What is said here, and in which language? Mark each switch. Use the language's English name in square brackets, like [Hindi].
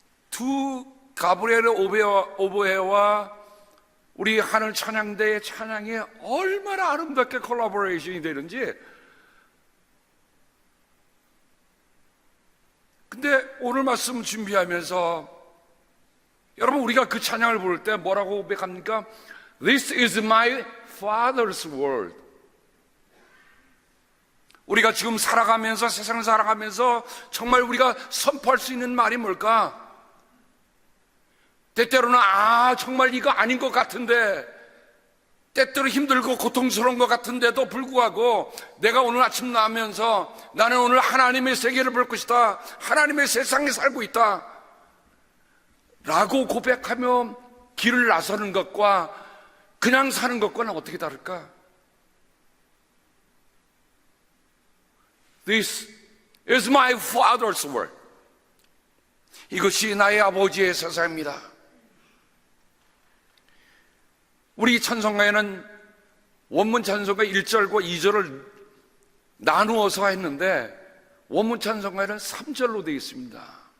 [Korean] 두 가브리엘의 오보에와 우리 하늘 찬양대의 찬양이 얼마나 아름답게 콜라보레이션이 되는지. 근데 오늘 말씀 준비하면서 여러분, 우리가 그 찬양을 부를 때 뭐라고 고백합니까? [English] This is my father's world. [Korean] 우리가 지금 살아가면서, 세상을 살아가면서 정말 우리가 선포할 수 있는 말이 뭘까? 때때로는 정말 이거 아닌 것 같은데, 때때로 힘들고 고통스러운 것 같은데도 불구하고 내가 오늘 아침 나오면서 나는 오늘 하나님의 세계를 볼 것이다, 하나님의 세상에 살고 있다 라고 고백하며 길을 나서는 것과 그냥 사는 것과는 어떻게 다를까? [English] This is my father's world. [Korean] 이것이 나의 아버지의 세상입니다. 우리 찬송가에는 원문 찬송가 1절과 2절을 나누어서 했는데 원문 찬송가에는 3절로 되어 있습니다.